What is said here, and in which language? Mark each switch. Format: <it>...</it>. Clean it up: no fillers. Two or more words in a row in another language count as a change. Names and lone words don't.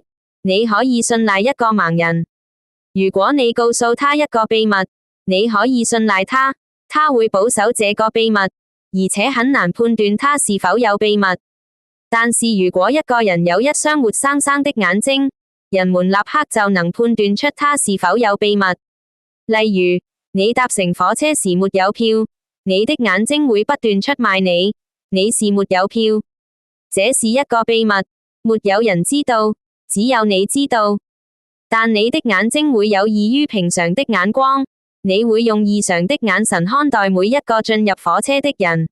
<zh>你可以信賴一個盲人，如果你告訴他一個秘密，你可以信賴他，他會保守這個秘密，而且很難判斷他是否有秘密。但是如果一個人有一雙活生生的眼睛，人們立刻就能判斷出他是否有秘密。例如，你搭乘火車時沒有票，你的眼睛會不斷出賣你，你是沒有票。這是一個秘密，沒有人知道， 只有你知道。但你的眼睛會有異於平常的眼光，你會用異常的眼神看待每一個進入火車的人。</zh>